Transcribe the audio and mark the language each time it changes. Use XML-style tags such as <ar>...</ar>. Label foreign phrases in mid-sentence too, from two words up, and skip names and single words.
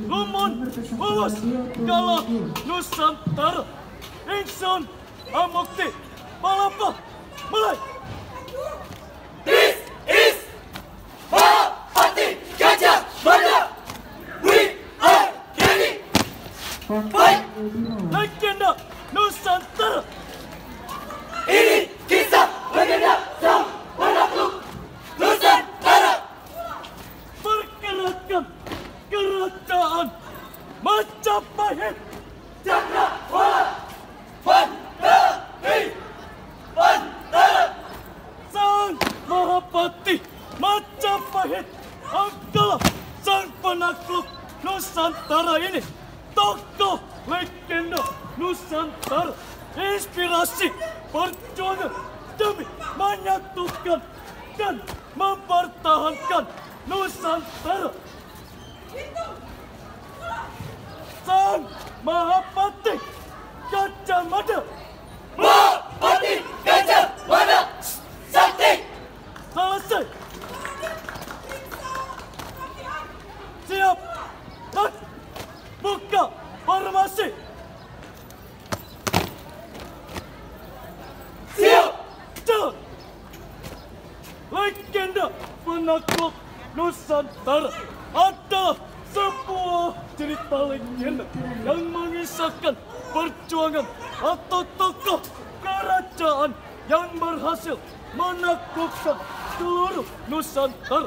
<jv>Lumon Bawas Galah Nusantara. Ingsun Amukti Palapa mulai.</jv> <en>This is Mahapati Gajah Mada. We are ready. Fight.</en> <id>Legenda Nusantara. Ini kisah legenda sang penakluk Nusantara. Pergerakan kerajaan Majapahit. Cakrawala Bantara. Sang Mahapati Majapahit adalah sang penakluk Nusantara ini. Tokoh legenda Nusantara. Inspirasi perjuangan demi menyatukan dan mempertahankan Nusantara. Sang Mahapati Gajah Mada. Mahapati Gajah Mada. Sakti. Selesai. Siap. Dan buka formasi. Siap. Jalan. Legenda penakluk Nusantara adalah sebuah cerita legenda yang mengisahkan perjuangan atau tokoh kerajaan yang berhasil menaklukkan seluruh Nusantara.</id>